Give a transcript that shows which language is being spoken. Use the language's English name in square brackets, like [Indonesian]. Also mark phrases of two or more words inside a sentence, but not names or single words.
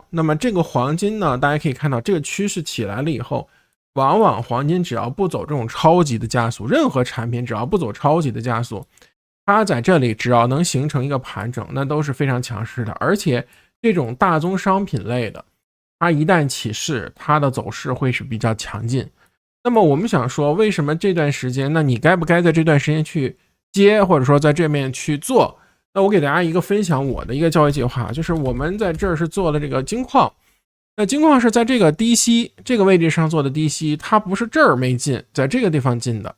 [Chinese] 那麼這個黃金呢，大家可以看到這個趨勢起來了以後，往往黃金只要不走這種超級的加速，任何產品只要不走超级的加速，它在這裡只要能形成一個盤整，那都是非常強勢的。而且這種大宗商品類的，它一旦起勢，它的走勢會是比較強勁。那麼我們想說，為什麼這段時間，那你該不該在這段時間去接，或者說在這面去做？那我給大家一個分享我的一個交易計劃，就是我們在這兒是做了這個金礦。那金礦是在這個低吸這個位置上做的低吸，它不是這兒沒進，在这個地方進的。